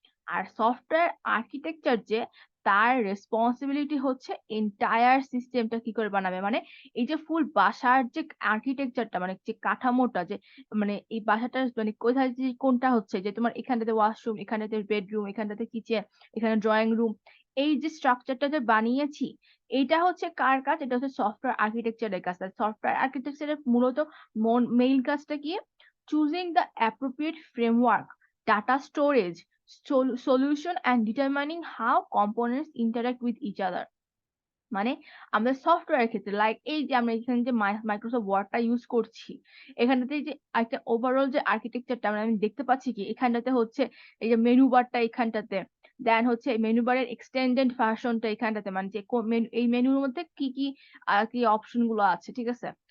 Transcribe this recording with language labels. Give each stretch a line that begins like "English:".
Bangla: আর software architecture যে, তার responsibility হচ্ছে এন্টায়ার সিস্টেমটা কি করে বানাবে, মানে এই যে ফুল বাসার যে আর্কিটেকচারটা, মানে যে কাঠামোটা, যে মানে এই বাসাটা মানে কোথায় যে কোনটা হচ্ছে, যে তোমার এখানটাতে ওয়াশরুম, এখানটাতে বেডরুম, এখানটাতে কিচেন, এখানে ড্রয়িং রুম, এই যে স্ট্রাকচারটা যে বানিয়েছি, এইটা হচ্ছে কার কাজ, এটা হচ্ছে সফটওয়্যার আর্কিটেকচারের কাজ। সফটওয়্যার আর্কিটেকচারের মূলত মেইন কাজটা কি,
English: Choosing the appropriate framework, data storage, solution, and determining how components interact with each other.
Bangla: মানে আমাদের সফটওয়্যার ক্ষেত্রে, লাইক এই যে আমরা এখানে যে মাইক্রোসফট ওয়ার্ডটা ইউজ করছি, এখানটাতে যে একটা ওভারঅল যে আর্কিটেকচারটা আমি দেখতে পাচ্ছি কি, এখানটাতে হচ্ছে এই যে মেনু বারটা এখানটাতে, দেন হচ্ছে মেনু বারের এক্সটেন্ডেড ভার্সনটা এখানটাতে, মানে যে এই মেনুর মধ্যে কি কি আর কি অপশন গুলো আছে, ঠিক আছে।